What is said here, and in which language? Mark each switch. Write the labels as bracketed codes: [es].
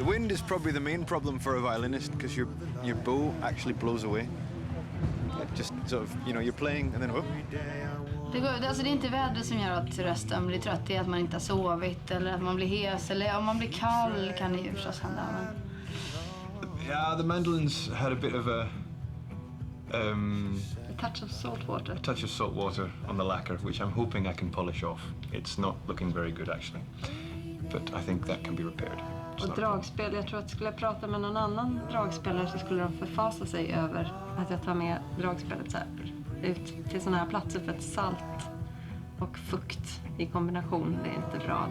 [en] Is probably the main problem for a violinist because your bow actually blows away. It just sort of, you know, you're playing and then whoop. [sv] Det är inte vädret som gör att rösten blir trött, det är att man inte har sovit eller att man blir hes eller om man blir kall kan det ju förstås hända. [en] Yeah, the mandolins had a bit of a touch of salt water. A touch of salt water on the lacquer, which I'm hoping I can polish off. It's not looking very good actually, but I think that can be repaired. [sv] Och dragspel, jag tror att skulle jag prata med någon annan dragspelare så skulle de förfasa sig över att jag tar med dragspelet så här ut till såna här platser för att salt och fukt i kombination, det är inte bra.